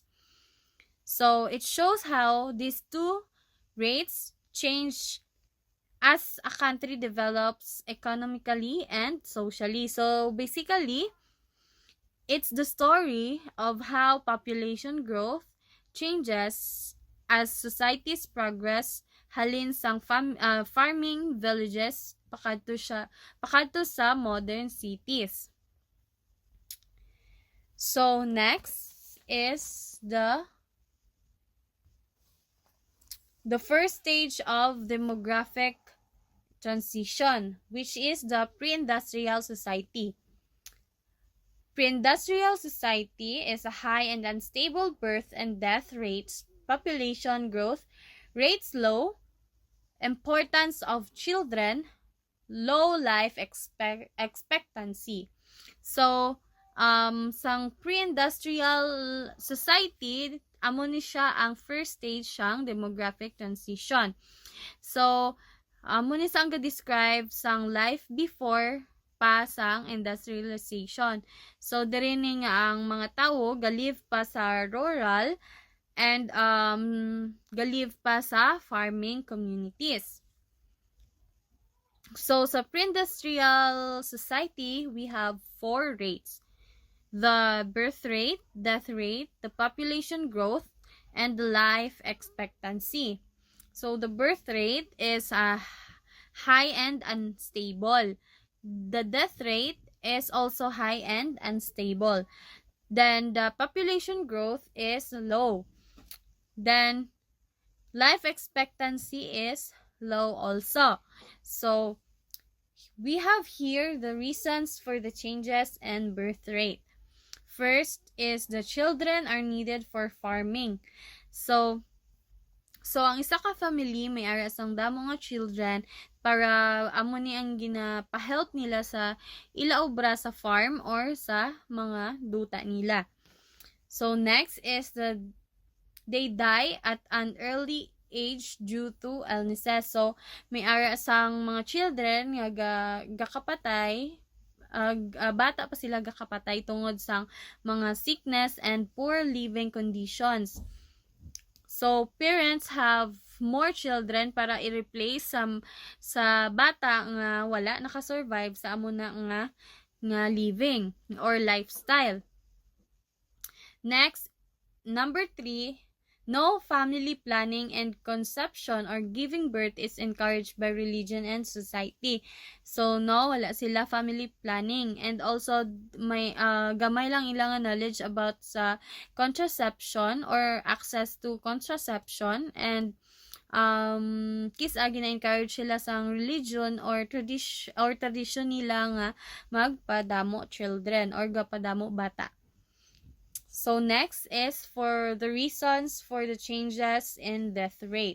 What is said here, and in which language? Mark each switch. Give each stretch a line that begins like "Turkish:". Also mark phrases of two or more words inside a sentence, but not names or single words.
English: So it shows how these two rates change as a country develops economically and socially. So basically, it's the story of how population growth changes as societies progress
Hiligaynon: halin sang
English: farming villages
Hiligaynon: pakadto sa
English: modern cities. So next is the first stage of demographic transition, which is the pre-industrial society. Pre-industrial society is a high and unstable birth and death rates, population growth, rates low, importance of children, low life expectancy. So,
Hiligaynon: sang
English: pre-industrial society,
Hiligaynon: amo ni siya ang
English: first stage
Hiligaynon: siyang
English: demographic transition.
Hiligaynon: So, amo ni sang ga-describe sang
English: life before
Hiligaynon: pa sang industrialization. So, diri ni nga ang mga tao galive pa sa rural and galive pa sa
English: farming communities. So, sa pre-industrial society, we have four rates: the birth rate, death rate, the population growth, and the life expectancy. So, the birth rate is high and unstable. The death rate is also high and unstable. Then, the population growth is low. Then, life expectancy is low also. So, we have here the reasons for the changes in birth rate. First is the children are needed for farming.
Hiligaynon: So ang isa ka family may ara sang damo nga children para amo ni ang ginapahelp nila sa ila obra sa farm or sa mga duta nila.
English: So next is they die at an early age due to illnesses.
Hiligaynon: So may ara sang mga children nga gakapatay bata pa sila gakapatay tungod sang mga
English: sickness and poor living conditions. So, parents have more children
Hiligaynon: para i-replace sa bata nga wala nakasurvive sa amo na nga
English: living or lifestyle. Next, number 3, no family planning and conception or giving birth is encouraged by religion and society. So,
Hiligaynon: no, wala sila
English: family planning. And also,
Hiligaynon: may gamay lang ilang
English: knowledge about
Hiligaynon: sa
English: contraception or access to contraception.
Hiligaynon: And kis gina-encourage sila sang
English: religion or tradition
Hiligaynon: nila nga magpadamo children or gapadamo bata.
English: So next is for the reasons for the changes in death rate.